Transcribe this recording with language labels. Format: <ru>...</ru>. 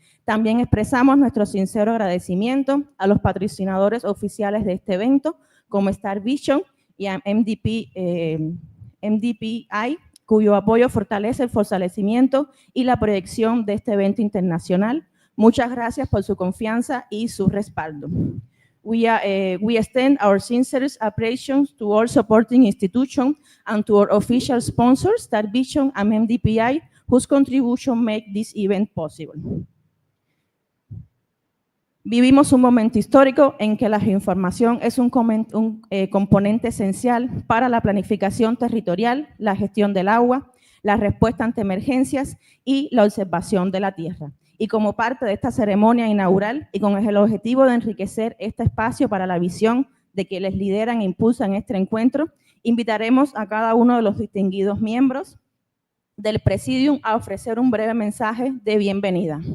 <es>También expresamos nuestro sincero agradecimiento a los patrocinadores oficiales de este evento, como Star Vision y a MDPI, cuyo apoyo fortalece el fortalecimiento y la proyección de este evento internacional. Muchas gracias por su confianza y su respaldo.</es> <en>We extend our sincerest appreciation to all supporting institutions and to our official sponsors, Star Vision and MDPI, whose contribution make this event possible.</en> <es>Vivimos un momento histórico en que la geoinformación es un componente esencial para la planificación territorial, la gestión del agua, la respuesta ante emergencias y la observación de la tierra. Y como parte de esta ceremonia inaugural y con el objetivo de enriquecer este espacio para la visión de quienes lideran e impulsan este encuentro, invitaremos a cada uno de los distinguidos miembros del Presidium a ofrecer un breve mensaje de bienvenida.</es>